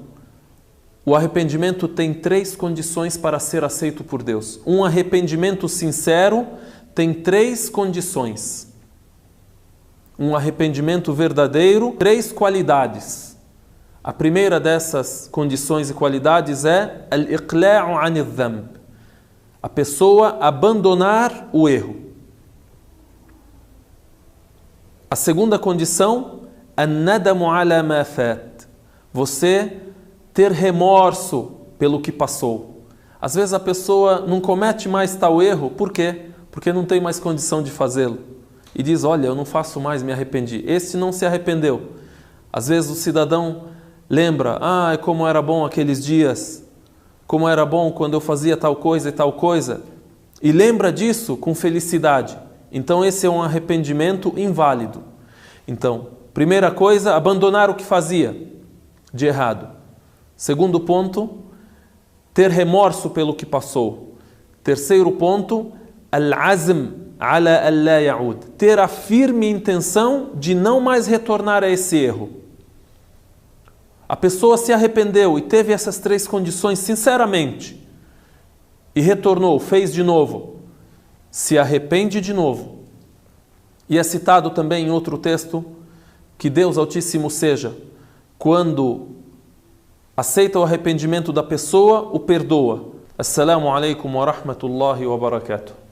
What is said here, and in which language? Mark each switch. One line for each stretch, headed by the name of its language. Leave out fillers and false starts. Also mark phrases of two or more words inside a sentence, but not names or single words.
Portuguese: O arrependimento tem 3 condições para ser aceito por Deus. Um arrependimento sincero tem 3 condições. Um arrependimento verdadeiro, 3 qualidades. A primeira dessas condições e qualidades é
Arabic: الإقلاع عن الذنب.
Portuguese: A pessoa abandonar o erro. A segunda condição,
Arabic: الندم على ما فات.
Portuguese: Você ter remorso pelo que passou. Às vezes a pessoa não comete mais tal erro, por quê? Porque não tem mais condição de fazê-lo. E diz: olha, eu não faço mais, me arrependi. Este não se arrependeu. Às vezes o cidadão lembra: como era bom aqueles dias, como era bom quando eu fazia tal coisa e tal coisa, e lembra disso com felicidade. Então esse é um arrependimento inválido. Então, primeira coisa, abandonar o que fazia de errado. Segundo ponto, ter remorso pelo que passou. Terceiro ponto,
Arabic: العزم على ألا يعود,
Portuguese: ter a firme intenção de não mais retornar a esse erro. A pessoa se arrependeu e teve essas 3 condições sinceramente e retornou, fez de novo, se arrepende de novo. E é citado também em outro texto que Deus Altíssimo seja, quando aceita o arrependimento da pessoa, o perdoa.
Arabic: السلام عليكم ورحمة الله وبركاته.